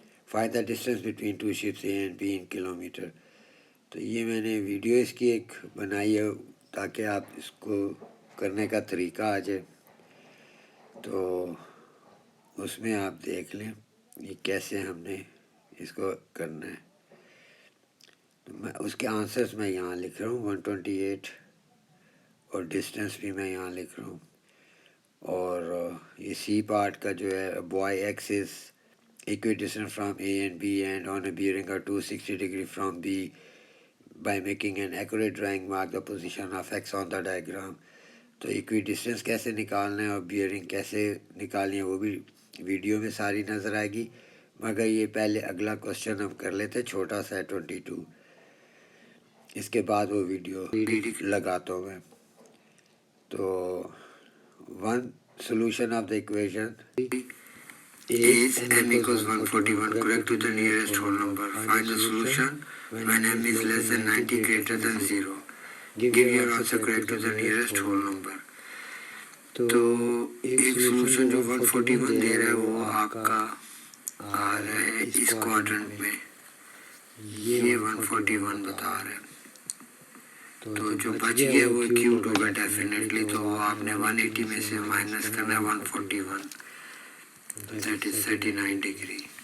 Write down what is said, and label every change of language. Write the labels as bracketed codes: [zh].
[en] Find the distance between 2 ships A and B in kilometre. [ur] تو یہ میں نے ویڈیو اس کی ایک بنائی ہے تاکہ آپ اس کو کرنے کا طریقہ آ جائے. تو اس میں آپ دیکھ لیں یہ کیسے ہم نے اس کو کرنا ہے. تو میں اس کے آنسرز میں یہاں لکھ رہا ہوں 128، اور ڈسٹینس بھی میں یہاں لکھ رہا ہوں. اور یہ سی پارٹ کا جو ہے [en] By axis equidistant from A and B and on a bearing of 260 degree from B. By making an accurate drawing, mark the position of x on the diagram. [ur] تو ایکوی ڈسٹینس کیسے نکالنا ہے اور بیئرنگ کیسے نکالنی ہے وہ بھی ویڈیو میں ساری نظر آئے گی. مگر یہ پہلے اگلا کوشچن ہم کر لیتے، چھوٹا سا 22. اس کے بعد وہ ویڈیو لگاتا ہوں میں. [en] تو 1 solution of the equation is m equals 141 correct to the nearest whole number. Find the solution when m is less than 90 greater than 0. Give your answer correct to the nearest whole number. [ur] تو ایک solution جو 141 دے رہا ہے وہ آپ کا آ رہا ہے اس کوارٹرنٹ میں، یہ 141 بتا رہا ہے. تو جو بچ گیا وہ کیوٹ ہوگا ڈیفینیٹلی. تو وہ آپ نے 180 میں سے مائنس کرنا ہے 141، دیٹ از 39 ڈگری.